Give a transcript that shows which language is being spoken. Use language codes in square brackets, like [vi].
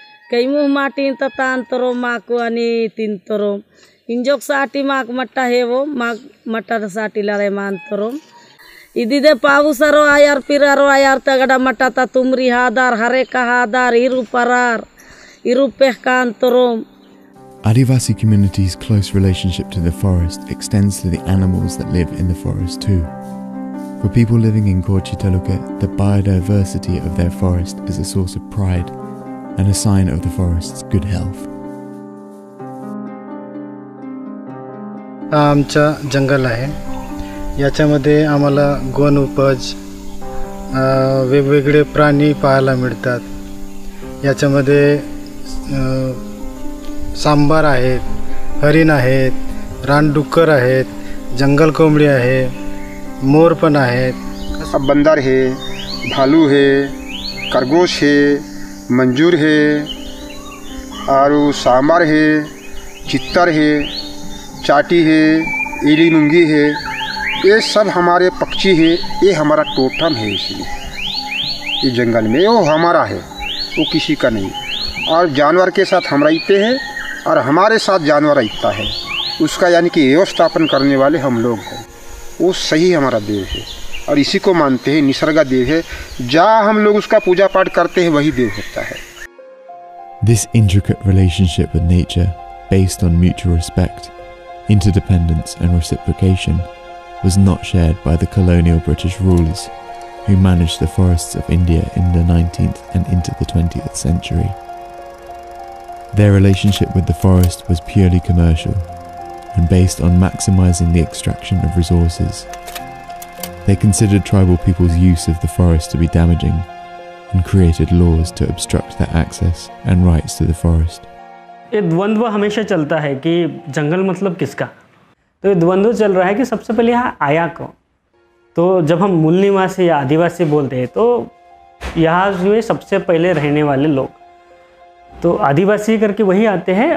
[gon] कई मुह माटी तांतरोम माको अनि तिंतरोम इंजोक साटी माक मट्टा है वो माक मट्टा साटी लारे मानतरोम इदिदे पावुसरो आयार पिरारो आयार तगड़ा मट्टा ता तुमरी हादार हरे का हादार इरु परार इरु पेहकांतरोम. [en] Adivasi communities' close relationship to the forest extends to the animals that live in the forest too. For people living in Kochi Taluka, the biodiversity of their forest is a source of pride and a sign of the forest's good health. [mr] आमचा जंगल आहे, याच्यामध्ये आम्हाला गोन उपज वेगवेगळे प्राणी पाहायला मिळतात. याच्यामध्ये सांबार आहेत, हरिण आहेत, रानडुक्कर आहेत, जंगल कोंबडी आहे, मोर पण आहेत. [hi] बंदर है, भालू है, खरगोश है, मंजूर है, और सांबर है, चित्तर है, चाटी है, एली मुंगी है, ये सब हमारे पक्षी है। ये हमारा टोटम है। इसलिए ये जंगल में वो हमारा है, वो किसी का नहीं। और जानवर के साथ हम रहते हैं और हमारे साथ जानवर रहता है, उसका यानी कि व्यवस्थापन करने वाले हम लोग हैं। वो सही हमारा देव है और इसी को मानते हैं, निसर्गा देव है। जहाँ हम लोग उसका पूजा पाठ करते हैं वही देव होता है। [en] This intricate relationship with nature, based on mutual respect, interdependence and reciprocation, was not shared by the colonial British rulers who managed the forests of India in the 19th and into the 20th century. Their relationship with the forest was purely commercial and based on maximizing the extraction of resources. They considered tribal people's use of the forest to be damaging and created laws to obstruct their access and rights to the forest. [hi] ये द्वंद्व हमेशा चलता है कि जंगल मतलब किसका। तो ये द्वंद्व चल रहा है कि सबसे पहले यहाँ आया कौन। तो जब हम मूल निवासी या आदिवासी बोलते हैं तो यहाँ जो है सबसे पहले रहने वाले लोग, तो आदिवासी करके वही आते हैं।